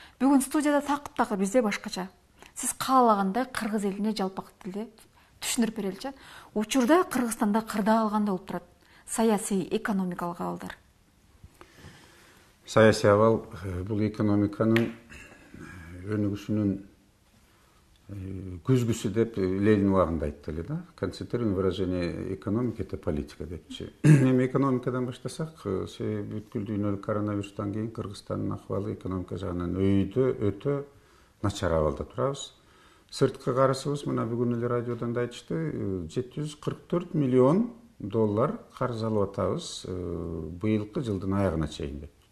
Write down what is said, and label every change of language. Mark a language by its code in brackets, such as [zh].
[ky] Бүгүн студияда такыр бизде башкача. Сиз каалагандай кыргыз элине жалпак тилде түшүндүрүп береличи. Учурда Кыргызстанда кырдаал кандай болуп турат? Саясий, экономикалык абалдар. Саясий абал бул экономиканын өнүгүшүнүн күзгүсү деп Ленин убагында айтты эле да. [ru] Концентрированное выражение экономики — это политика депчи. [ky] Эми экономикадан баштасак, себеби бүткүл дүйнөлүк коронавирустан кийин Кыргызстандын акыбалы экономика жагынан өтө начар абалда турабыз. Сырткы карызыбыз мына бүгүн эле радиодон да айтышты, 744 миллион доллар карыз алып атабыз быйылкы жылдын аягына чейин деп.